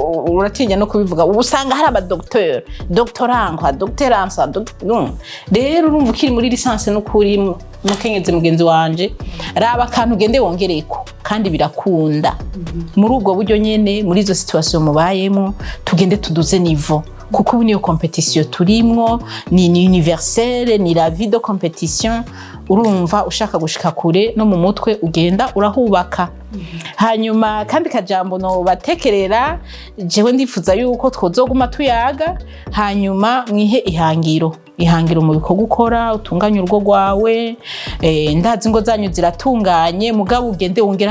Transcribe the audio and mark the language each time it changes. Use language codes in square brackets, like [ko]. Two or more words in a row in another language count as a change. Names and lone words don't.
[rn] uratinya no kubivuga ubusanga hari aba doctorant rero urumva ukiri muri licence no kuri mukenyezi mugenzi wanje raba kantu ugende wongereko kandi birakunda muri ubwo buryo nyene muri izo situation mubayemo tugende tuduze niveau kuko ubu niyo competition turimwo ni universelle ni [fr] la vie de competition [rn] urumva ushaka gushika kure no mu mutwe ugenda urahubaka hanyuma kandi kajambo no batekerera jewe ndifuza yuko twozoguma tuyaga hanyuma mwihe ihangiro mu bikorwa gukora utunganya urugo rwawe ndazi ngo zanyu ziratunganye mugabo ugende wongera